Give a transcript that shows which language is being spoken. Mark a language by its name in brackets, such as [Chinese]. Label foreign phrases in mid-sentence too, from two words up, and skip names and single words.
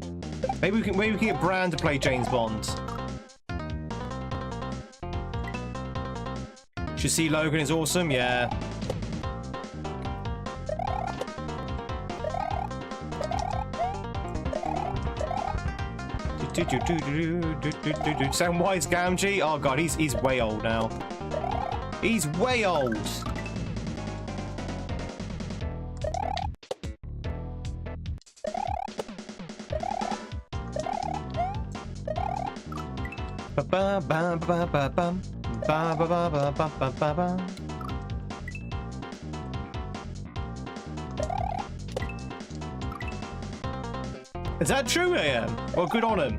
[English] Maybe we can get Bran to play James Bond. Should see Logan is awesome, yeah. Samwise Gamgee? Oh god, he's way old now. He's way old. Ba ba ba ba ba bum. Ba ba ba ba ba ba ba ba. Is that true, AM? Well, good on him.